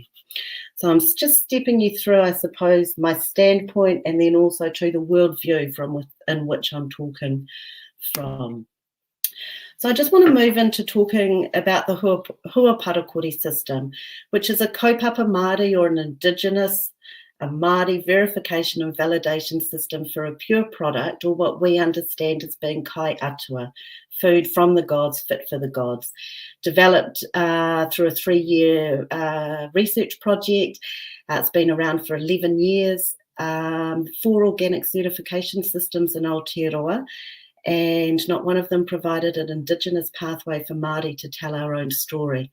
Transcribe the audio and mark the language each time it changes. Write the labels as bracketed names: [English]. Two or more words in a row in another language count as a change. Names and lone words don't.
[English] So I'm just stepping you through, I suppose, my standpoint and then also to the worldview from within which I'm talking from. So I just want to move into talking about the Huaparakore system, which is a [Māori] kaupapa Māori [English] or an Indigenous, a Māori verification and validation system for a pure product, or what we understand as being [Māori] kai atua, [English] food from the gods, fit for the gods, developed through a 3-year research project. It's been around for 11 years, 4 organic certification systems in Aotearoa, and not one of them provided an Indigenous pathway for Māori to tell our own story.